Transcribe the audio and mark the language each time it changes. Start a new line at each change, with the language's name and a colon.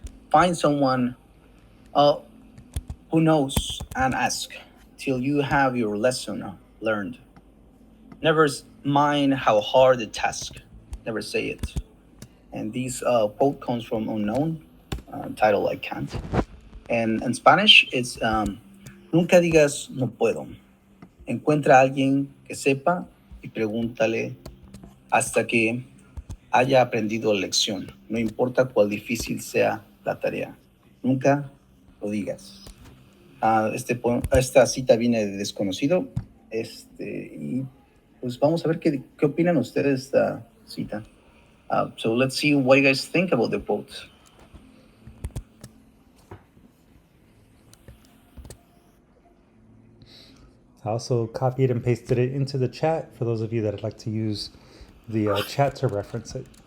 English: Find someone who knows and ask till you have your lesson learned. Never mind how hard the task. Never say it. And this quote comes from Unknown, title I Can't. And in Spanish, it's
Spanish: nunca digas no puedo. Encuentra a alguien que sepa y pregúntale hasta que haya aprendido la lección. No importa cuál difícil sea la tarea. Nunca lo digas. Esta cita viene de Desconocido. Y pues vamos a ver qué opinan ustedes de esta cita.
English: So let's see what you guys think about the quote. I also copied and pasted it into the chat for those of you that would like to use the chat to reference it.